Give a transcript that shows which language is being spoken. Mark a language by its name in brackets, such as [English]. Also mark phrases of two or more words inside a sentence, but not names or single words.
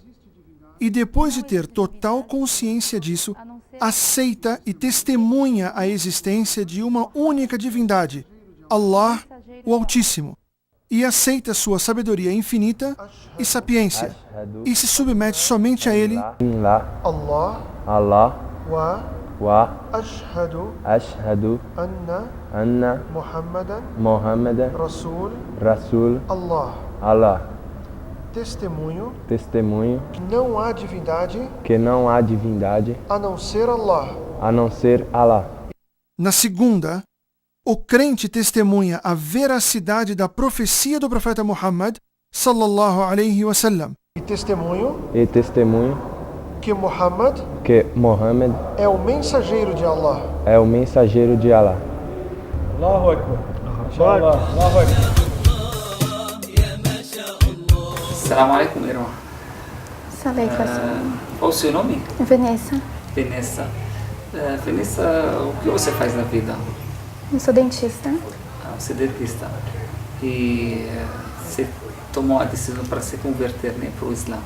[Portuguese] E depois de ter total consciência disso, aceita e testemunha a existência de uma única divindade, Allah, o Altíssimo, e aceita sua sabedoria infinita e sapiência, e se submete somente a ele. [Arabic] الله وأشهد أن محمدا رسول الله. [Portuguese] Testemunho que não há divindade a não ser Allah. Na segunda, o crente testemunha a veracidade da profecia do profeta Muhammad [Arabic] صلى الله عليه وسلم. [Portuguese] E testemunho que Muhammad é o mensageiro de Allah. [Arabic] الله أكبر. الله أكبر. السلام عليكم, [Portuguese] irmã. Qual o seu nome? Vanessa. Vanessa, o que você faz na vida? Eu sou dentista. Você é dentista. E você tomou a decisão para se converter, né, para o Islã.